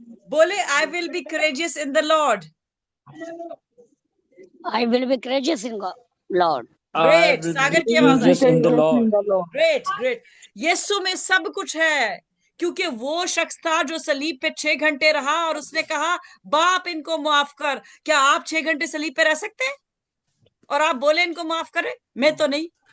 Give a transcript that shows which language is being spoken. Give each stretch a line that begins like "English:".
English: बोले I will be courageous in the lord. I will be courageous in God, Lord.
Hindi: Great, सागर की आवाज
English: in the Lord. Great great.
Hindi: यीशु में सब कुछ है, क्योंकि वो शख्स था जो सलीब पे 6 घंटे रहा और उसने कहा बाप इनको माफ कर। क्या आप 6 घंटे सलीब पे रह सकते हैं और आप बोले इनको माफ करें? मैं तो नहीं।